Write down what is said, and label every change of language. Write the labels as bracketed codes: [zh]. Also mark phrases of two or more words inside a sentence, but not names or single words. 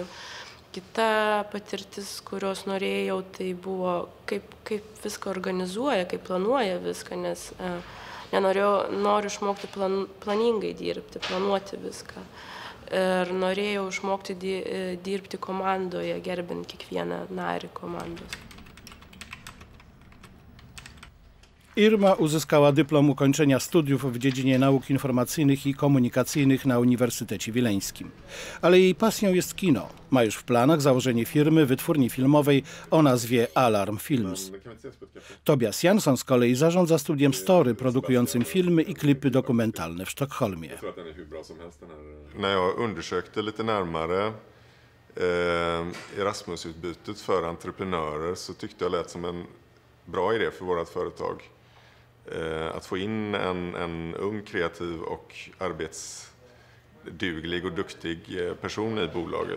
[lt] Kita patirtis, kurios norėjau, tai buvo, kaip viską organizuoja, kaip planuoja viską, nes noriu išmokti planingai dirbti, planuoti viską. Ir norėjau išmokti dirbti komandoje, gerbint kiekvieną narį komandos. [pl] Irma uzyskała dyplom ukończenia studiów w dziedzinie nauk informacyjnych i komunikacyjnych na Uniwersytecie Wileńskim. Ale jej pasją jest kino. Ma już w planach założenie firmy wytwórni filmowej o nazwie Alarm Films. Tobias Jansson z kolei zarządza studiem Story produkującym filmy i klipy dokumentalne w Sztokholmie. [sv] När jag undersökte lite närmare Erasmusutbytet för entreprenörer så tyckte jag lät som en bra idé för vårt företag. Att få in en ung, kreativ och arbetsduglig och duktig person i bolaget.